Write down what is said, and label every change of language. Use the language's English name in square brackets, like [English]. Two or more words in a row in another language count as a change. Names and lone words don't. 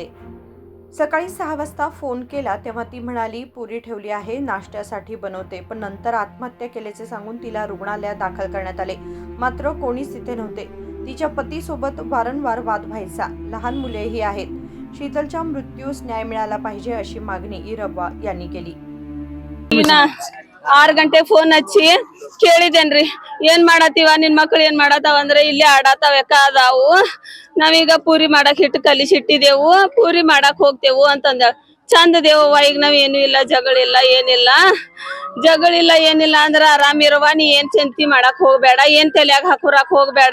[Marathi] सकाळी 6 वाजता फोन केला तेव्हा ती म्हणाली, पुरी ठेवली आहे, नाश्त्यासाठी बनवते, पण नंतर आत्महत्या केल्याचे सांगून तिला रुग्णालयात दाखल करण्यात आले, मात्र कोणीच तिथे नव्हते। तिच्या पतीसोबत वारंवार वाद व्हायचा, लहान मुलेही आहेत। शीतलच्या मृत्यूस न्याय मिळाला पाहिजे अशी मागणी इरव्वा यांनी केली। [Kannada] 6 ಗಂಟೆ ಫೋನ್ ಹಚ್ಚಿ ಕೇಳಿದೇನ್ರಿ, ಏನ್ ಮಾಡತ್ತೀವ ನಿನ್ ಮಕ್ಳು ಏನ್ ಮಾಡತಾವ ಅಂದ್ರೆ ಇಲ್ಲಿ ಆಡತಾವ ಅದಾವು, ನಾವೀಗ ಪೂರಿ ಮಾಡಕ್ ಹಿಟ್ಟು ಕಲಿಸಿಟ್ಟಿದೆವು, ಪೂರಿ ಮಾಡಕ್ ಹೋಗ್ತೇವು ಅಂತಂದ ಚಂದ ದೇವವ್ವ। ಈಗ ನಾವ್ ಏನು ಇಲ್ಲ, ಜಗಳಿಲ್ಲ ಏನಿಲ್ಲ ಅಂದ್ರ ಆರಾಮಿರವ, ನೀ ಏನ್ ಚಿಂತಿ ಮಾಡಕ್ ಹೋಗ್ಬೇಡ, ಏನ್ ತಲ್ಯಾಗ ಹಾಕೋರಾಕ್ ಹೋಗ್ಬೇಡ।